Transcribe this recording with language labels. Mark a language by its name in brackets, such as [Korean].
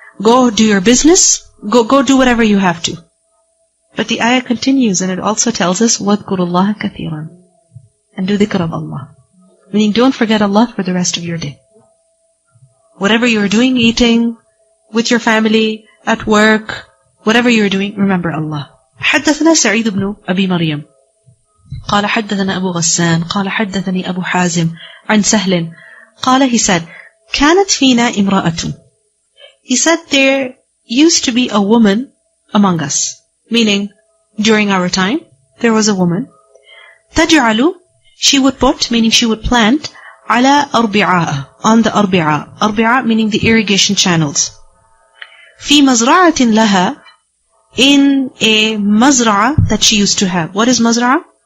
[English] Go do your business, go do whatever you have to. But the ayah continues and it also tells us, [Arabic] وَاذْكُرُ اللَّهَ كَثِيرًا, [English] and do dhikr of Allah. Meaning don't forget Allah for the rest of your day. Whatever you're doing, eating, with your family, at work, whatever you're doing, remember Allah. [Arabic] حدثنا سعيد بن أبي مريم قال حدثنا أبو غسان قال حدثني أبو حازم عن سهل قال, [English] he said, [Arabic] كانت فينا امرأة. [English] He said there used to be a woman among us. Meaning, during our time, there was a woman. تجعل, she would put, meaning she would plant, [Arabic] على أربعاء, [English] on the أربعاء. أربعاء meaning the irrigation channels. [Arabic] في مزرعة لها, [English] in a mazra'a that she used to have. What is mazra'a?